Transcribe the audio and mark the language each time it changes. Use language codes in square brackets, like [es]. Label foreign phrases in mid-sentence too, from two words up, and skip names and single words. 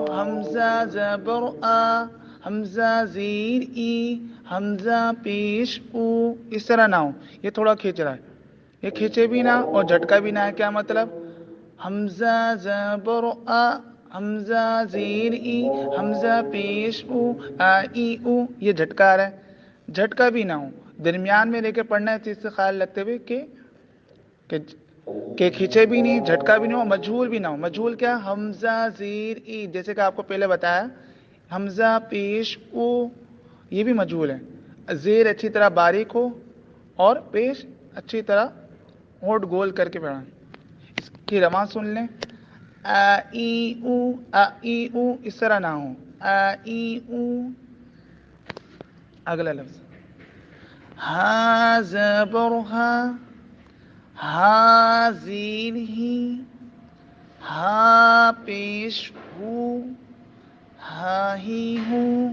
[ur] حمزہ زبر آ، حمزہ زیر ای، حمزہ پیش او، اس طرح نہ ہو. یہ تھوڑا کھینچ رہا ہے، یہ کھینچے بھی نہ اور جھٹکا بھی نہ ہے. کیا مطلب؟ حمزہ زبر آ، حمزہ زیر ای، حمزہ پیش او، ای او. یہ جھٹکا رہا ہے، جھٹکا بھی نہ ہو، درمیان میں لے کے پڑھنا ہے. اس چیز سے خیال رکھتے ہوئے کہ کھینچے بھی نہیں، جھٹکا بھی نہ ہو، مجھول بھی نہ ہو. مجھول کیا؟ حمزہ زیر ای، جیسے کہ آپ کو پہلے بتایا. حمزہ پیش او، یہ بھی مجھول ہے. زیر اچھی طرح باریک ہو اور پیش اچھی طرح ہونٹ گول کر کے پڑھیں. اس کی رواں سن لیں. ای او، ای او، اس طرح نہ ہو. ای او. اگلا لفظ ہا زبر ہا، ہا زیر ہی، ہا پیش ہو، ہا ہی ہوں.